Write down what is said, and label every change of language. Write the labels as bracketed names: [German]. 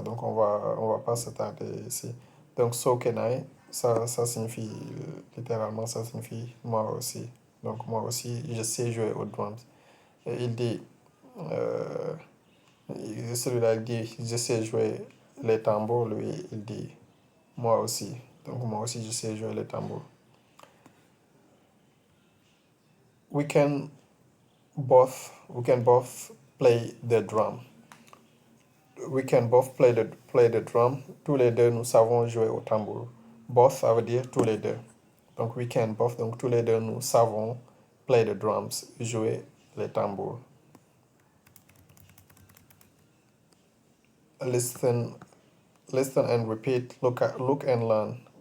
[French] Donc, on va pas s'attarder ici. Donc, [English] so can I, [French] ça signifie, littéralement, ça signifie moi aussi. Donc, moi aussi, je sais jouer au drums. Et il dit, euh, celui-là, il dit, je sais jouer les tambours. Lui, il dit, moi aussi. Donc, moi aussi, je sais jouer les tambours. [English] We can we can both play the drum. We can both play the drum. [French] Tous les deux, nous savons jouer au tambour. Both, ça veut dire tous les deux. Donc, [English] we can both, [French] donc tous les deux, nous savons [English] play the drums, [French] jouer les tambours. [English] Listen, listen and repeat. Look and learn.